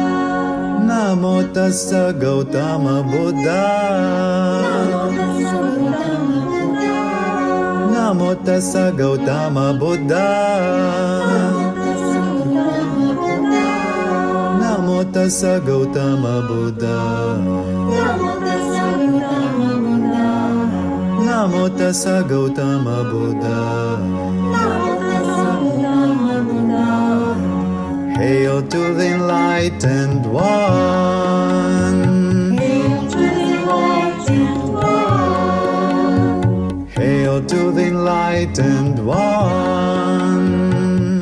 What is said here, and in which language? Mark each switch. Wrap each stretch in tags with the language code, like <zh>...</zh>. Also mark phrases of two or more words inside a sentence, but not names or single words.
<pi>namo tassa Gautama Buddha, namo tassa Gautama Buddha, namo tassa Gautama Buddha, namo tassa Gautama Buddha.</pi> <en>Hail to the enlightened one. Hail to the enlightened one. Hail to the enlightened one.</en>